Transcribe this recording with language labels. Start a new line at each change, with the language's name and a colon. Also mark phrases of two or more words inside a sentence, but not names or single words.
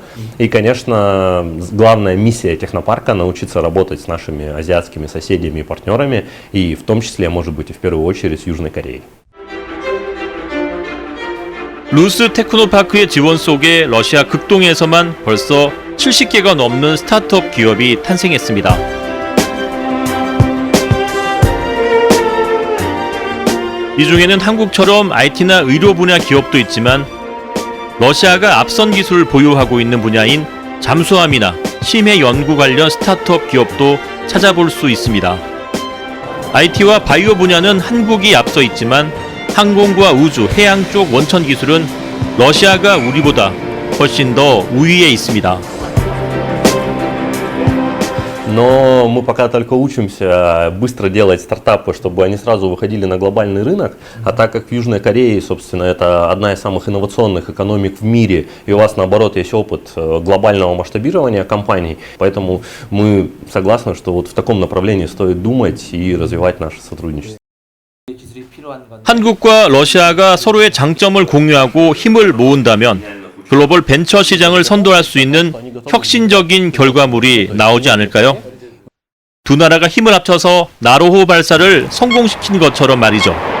Russian: И, конечно, главная миссия технопарка — научиться работать с нашими азиатскими соседями и партнерами, и в том числе, может быть, и в первую очередь с Южной Кореей.
Korean: 루스 테크노파크의 지원 속에 러시아 극동에서만 벌써 70개가 넘는 스타트업 기업이 탄생했습니다. 이 중에는 한국처럼 IT나 의료 분야 기업도 있지만 러시아가 앞선 기술을 보유하고 있는 분야인 잠수함이나 심해 연구 관련 스타트업 기업도 찾아볼 수 있습니다. IT와 바이오 분야는 한국이 앞서 있지만 항공과 우주, 해양 쪽 원천 기술은 러시아가 우리보다 훨씬 더 우위에 있습니다.
Russian: Но мы пока только учимся быстро делать стартапы, чтобы они сразу выходили на глобальный рынок. А так как в Южной Корее, собственно, это одна из самых инновационных экономик в мире, и у вас, наоборот, есть опыт глобального масштабирования компаний, поэтому мы согласны, что вот в таком направлении стоит думать и развивать наше сотрудничество.
Korean: 한국과 러시아가 서로의 장점을 공유하고 힘을 모은다면 글로벌 벤처 시장을 선도할 수 있는 혁신적인 결과물이 나오지 않을까요? 두 나라가 힘을 합쳐서 나로호 발사를 성공시킨 것처럼 말이죠.